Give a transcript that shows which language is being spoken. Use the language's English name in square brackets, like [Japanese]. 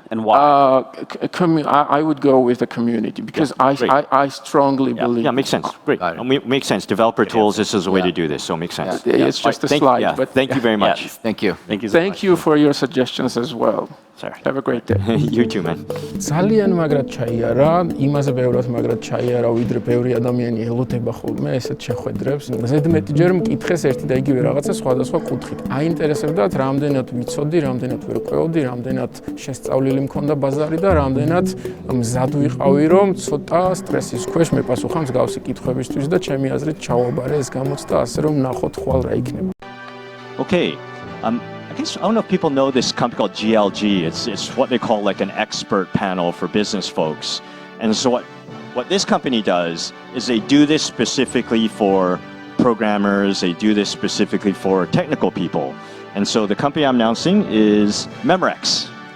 [English] and why? I would go with the community because I strongly believe. Yeah, makes sense. Great. Makes sense. Developer tools, this is a way to do this, so it makes sense. It's just a slide. But thank you very much. Thank you. Thank you so much. Thank you for your suggestions as well. Sorry. Have a great day. You too, man. [Georgian] ძალიან მაგრად ჩაიარა, იმაზე ბევრად მაგრად ჩაიარა, ვიდრე ბევრი ადამიანი ელოდება ხოლმე ესეთ შეხვედრებს. ზედმეტიჯერ მკითხეს ერთი და იგივე რაღაცა სხვადასხვა კუთხით. აინტერესებდათ, რამდენად ვიცოდი, რამდენად ვერ ყვეოდი, რამდენად შესწავლილი მქონდა ბაზარი და რამდენად მზად ვიყავი, რომ ცოტა სტრესის ქვეშ მეპასუხა მსგავსი კითხვებისთვის და ჩემი აზრით ჩავაბარე ეს გამოცდა ასე, რომ ნახოთ ხვალ რა იქნება. [English] Okay. I don't know if people know this company called GLG. It's what they call like an expert panel for business folks. And so what this company does is they do this specifically for programmers. They do this specifically for technical people. And so the company I'm announcing is Mimirex.